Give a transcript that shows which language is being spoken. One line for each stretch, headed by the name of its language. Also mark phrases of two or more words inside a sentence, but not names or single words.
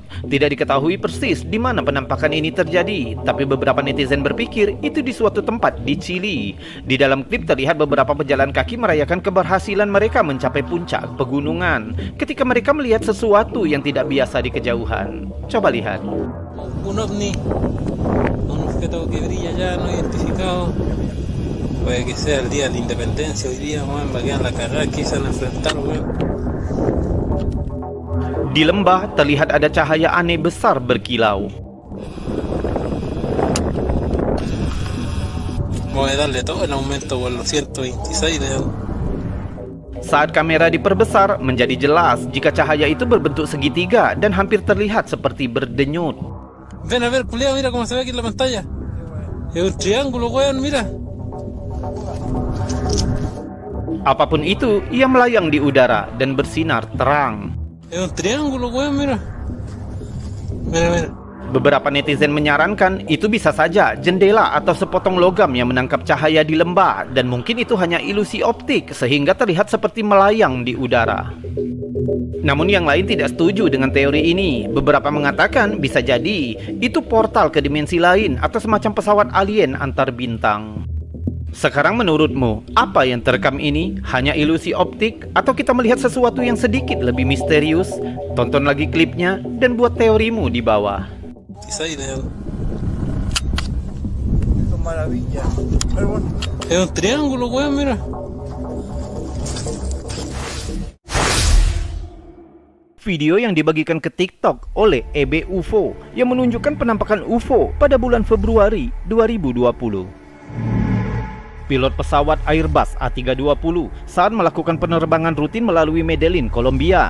Indonesian: Tidak diketahui persis di mana penampakan ini terjadi, tapi beberapa netizen berpikir itu di suatu tempat di Chili. Di dalam klip terlihat beberapa pejalan kaki merayakan keberhasilan mereka mencapai puncak pegunungan ketika mereka melihat sesuatu yang tidak biasa di kejauhan. Coba lihat.
Spanish: Un ovni, un objeto que brilla ya no identificado. Puede que sea el día de la independencia hoy día, man, va a quedar la cagada, quizás enfrentar, weón.
Indonesian: Di lembah terlihat ada cahaya aneh besar berkilau. Saat kamera diperbesar, menjadi jelas jika cahaya itu berbentuk segitiga dan hampir terlihat seperti berdenyut.
Spanish: Ven a ver, culiao, mira cómo se ve aquí en la pantalla. Es un triángulo, weón, mira.
Indonesian: Apapun itu, ia melayang di udara dan bersinar terang.
Spanish: Es un triángulo, weón, mira. Mira, mira.
Indonesian: Beberapa netizen menyarankan itu bisa saja jendela atau sepotong logam yang menangkap cahaya di lembah dan mungkin itu hanya ilusi optik sehingga terlihat seperti melayang di udara. Namun yang lain tidak setuju dengan teori ini. Beberapa mengatakan bisa jadi itu portal ke dimensi lain atau semacam pesawat alien antar bintang. Sekarang menurutmu, apa yang terekam ini? Hanya ilusi optik atau kita melihat sesuatu yang sedikit lebih misterius? Tonton lagi klipnya dan buat teorimu di bawah.
Spanish: Esto maravilla. Pero bueno. Es un triángulo, weón, mira.
Indonesian: Video yang dibagikan ke TikTok oleh EB UFO yang menunjukkan penampakan UFO pada bulan Februari 2020. Pilot pesawat Airbus A320 saat melakukan penerbangan rutin melalui Medellin, Kolombia.